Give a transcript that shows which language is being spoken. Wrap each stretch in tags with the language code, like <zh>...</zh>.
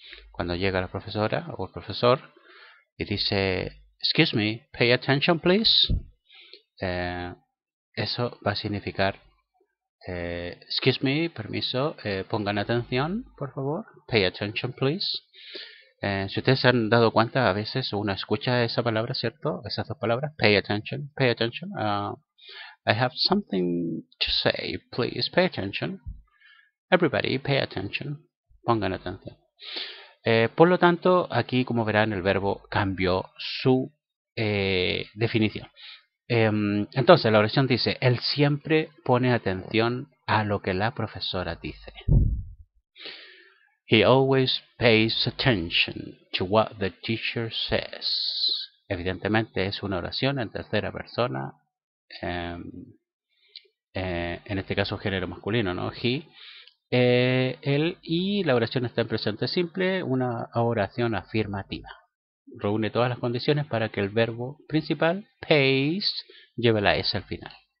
<es>Cuando llega la profesora o el profesor y dice,</es> <en>excuse me, pay attention please.</en> <es>Eso va a significar,</es> <en>excuse me,</en> <es>permiso, pongan atención, por favor.</es> <en>Pay attention please.</en> <es>Si ustedes se han dado cuenta, a veces uno escucha esa palabra, ¿cierto? Esas dos palabras,</es> <en>pay attention, pay attention. I have something to say, please pay attention. Everybody pay attention.</en> <es>Pongan atención. Por lo tanto, aquí, como verán, el verbo cambió su definición. Entonces, la oración dice, él siempre pone atención a lo que la profesora dice.</es> <en>He always pays attention to what the teacher says.</en> <es>Evidentemente es una oración en tercera persona. En este caso género masculino, ¿no? He, él, y la oración está en presente simple, una oración afirmativa. Reúne todas las condiciones para que el verbo principal, pays, lleve la S al final.</es>